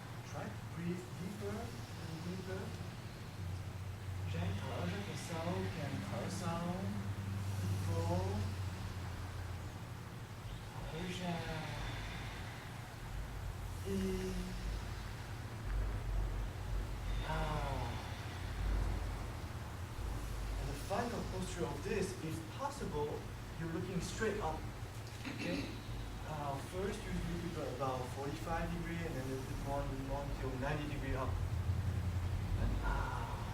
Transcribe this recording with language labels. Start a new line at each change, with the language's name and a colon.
English: Try to breathe deeper and deeper.
Vietnamese: Ráng thở rất là sâu, càng thở sâu, vô, thở ra,
English: in, out. And the final posture of this, if possible, you're looking straight up. Okay? First, you do about 45 degrees, and then a bit more until 90 degrees up. And out.